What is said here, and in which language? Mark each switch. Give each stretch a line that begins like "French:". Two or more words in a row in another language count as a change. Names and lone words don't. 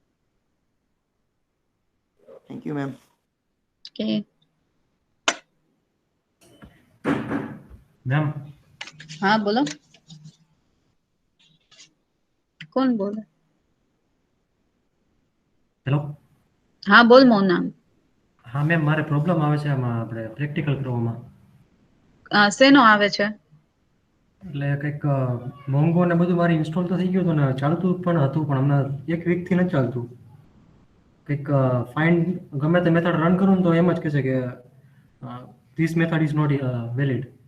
English: thank you ma'am. Okay. मैम
Hindi: हाँ बोलो, कौन बोले?
Gujarati: હેલો.
Hindi: हाँ बोल मोना.
Gujarati: હા મેમ, મારે પ્રોબ્લેમ આવે છે આમાં આપણે પ્રેક્ટિકલ કરવામાં. શેનો આવે છે? એટલે કંઈક મોંઘો ને બધું મારી ઇન્સ્ટોલ તો થઈ ગયું હતું ને ચાલતું પણ હતું, પણ હમણાં એક વીકથી નથી ચાલતું. કંઈક ફાઇન્ડ ગમે તે
English: method run
Gujarati: કરું ને તો એમ જ કહે છે કે
English: this method is not valid.